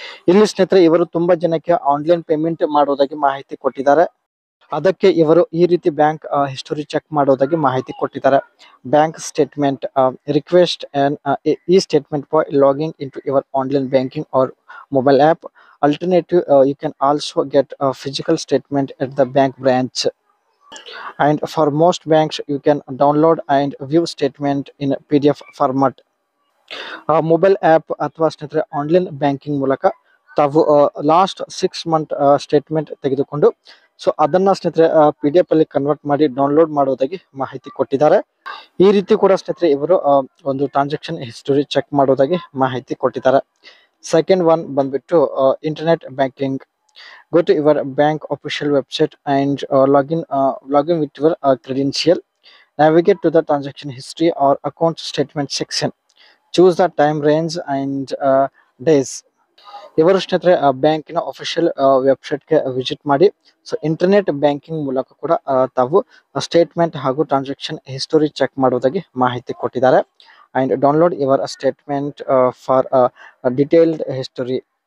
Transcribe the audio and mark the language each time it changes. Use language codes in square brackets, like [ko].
[kn] ಇಲ್ಲಿ ಸ್ನೇಹಿತರೆ ಇವರು ತುಂಬಾ ಜನಕ್ಕೆ ಆನ್ಲೈನ್ ಪೇಮೆಂಟ್ ಮಾಡೋದಾಗಿ ಮಾಹಿತಿ ಕೊಟ್ಟಿದ್ದಾರೆ. ಅದಕ್ಕೆ ಇವರು ಈ ರೀತಿ ಬ್ಯಾಂಕ್ ಹಿಸ್ಟರಿ ಚೆಕ್ ಮಾಡೋದಾಗಿ ಮಾಹಿತಿ ಕೊಟ್ಟಿದ್ದಾರೆ. [en] Bank statement request and e statement for logging into your online banking or mobile app. Alternative, you can also get a physical statement at the bank branch. And for most banks, you can download and view statement in PDF format. [kn] Mobile app ಅಥವಾ ಸ್ನೇಹಿತರೆ online banking ಮೂಲಕ ತಾವು last 6 month statement ತೆಗೆದುಕೊಂಡು so ಅದನ್ನ ಸ್ನೇಹಿತರೆ PDF ಅಲ್ಲಿ convert ಮಾಡಿ download ಮಾಡೋದಾಗಿ ಮಾಹಿತಿ ಕೊಟ್ಟಿದ್ದಾರೆ. ಈ ರೀತಿ ಕೂಡ ಸ್ನೇಹಿತರೆ ಇವರು ಒಂದು ಟ್ರಾನ್ಸಾಕ್ಷನ್ ಹಿಸ್ಟರಿ ಚೆಕ್ ಮಾಡೋದಾಗಿ ಮಾಹಿತಿ ಕೊಟ್ಟಿದ್ದಾರೆ. ಸೆಕೆಂಡ್ ಒನ್ ಬಂದ್ಬಿಟ್ಟು internet banking. [en] Go to your bank official website and log in with your credential. Navigate to the transaction history or account statement section. Choose the time range and days. [kn] ಇವರು ಸ್ನೇಹಿತರೆ ಬ್ಯಾಂಕಿನ official ವೆಬ್ಸೈಟ್ಗೆ visit ಮಾಡಿ so internet banking ಮೂಲಕ ಕೂಡ ತಾವು statement ಹಾಗೂ transaction history check ಮಾಡೋದಾಗಿ ಮಾಹಿತಿ ಕೊಟ್ಟಿದ್ದಾರೆ. [en] And download your statement for detailed history.